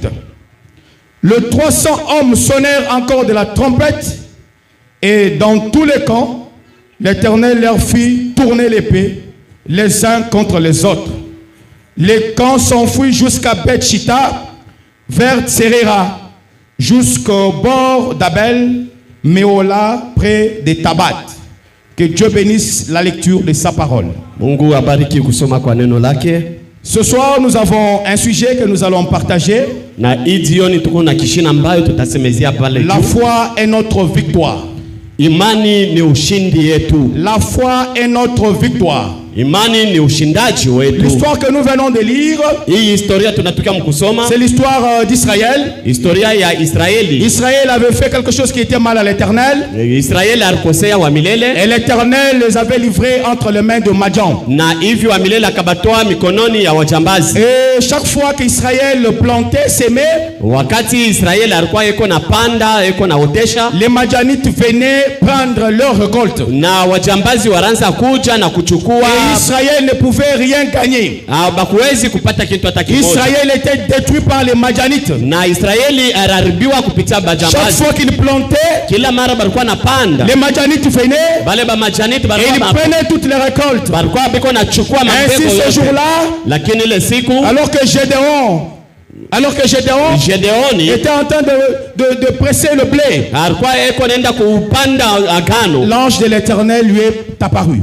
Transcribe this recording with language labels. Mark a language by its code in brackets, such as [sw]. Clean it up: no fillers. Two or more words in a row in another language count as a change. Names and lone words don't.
[fr] Les 300 hommes sonnèrent encore de la trompette, et dans tous les camps, l'Éternel leur fit tourner l'épée, les uns contre les autres. Les camps s'enfuient jusqu'à Beth-Shitta, vers Tserera, jusqu'au bord d'Abel, Méola, près de Tabat. Que Dieu bénisse la lecture de sa parole. [sw] Mungu abariki kusoma kwa neno lake. [fr] Ce soir, nous avons un sujet que nous allons partager. [sw] Na idioni tuko na kishina ambayo tutasemezea pale. [fr] La foi est notre victoire. [sw] Imani ni ushindi yetu. [fr] La foi est notre victoire. [sw] Imani ni ushindaji wetu. [fr] L'histoire que nous venons de lire, [sw] hii historia tunatoka mkusoma, [fr] c'est l'histoire d'Israël. [sw] Historia ya Israeli. [fr] Israël avait fait quelque chose qui était mal à l'Éternel. [sw] Israeli alikosea wa milele. [fr] Et l'Éternel les avait livrés entre les mains de Madian. [sw] Na hivi wa milele akabatoa mikononi ya wajambazi. [fr] Et chaque fois qu'Israël plantait, sémait, [sw] wakati Israeli alikuwa eko na panda, eko na otesha, [fr] les Madianites venaient prendre leur récolte. [sw] Na wajambazi waranza kuja na kuchukua. [fr] Israël ne pouvait rien gagner. Israël était détruit par les Madianites. Chaque fois qu'il plantait, les Madianites venaient et ils prenaient toutes les récoltes. Ainsi ce jour-là, alors que Gédéon était en train de presser le blé, l'ange de l'Éternel lui est apparu.